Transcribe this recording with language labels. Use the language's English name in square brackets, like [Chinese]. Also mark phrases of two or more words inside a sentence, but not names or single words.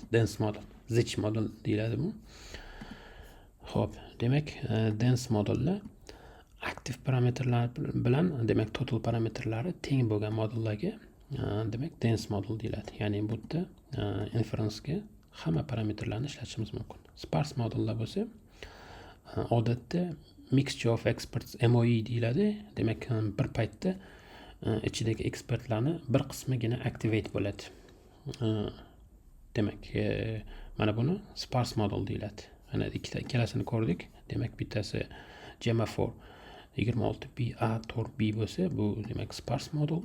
[Uzbek] Dense modul, zich modul deyiladi bu. Xo'p, demak dense modullar aktiv parametrlar bilan demak total parametrlari teng bo'lgan modullarga demak dense modul deyiladi. Ya'ni bu yerda inference ga hamma parametrlarni ishlatishimiz mumkin. Sparse modullar bo'lsa, odatda [English] mixture of experts [Uzbek] MOE deyiladi. Demak bir paytda ichidagi ekspertlarni bir qismigina activate bo'ladi. Demak mana buni sparse modul deyiladi. Mana ikkalasini ko'rdik. Demak bittasi Gemma for 26B A4B bo'lsa, bu demak sparse modul.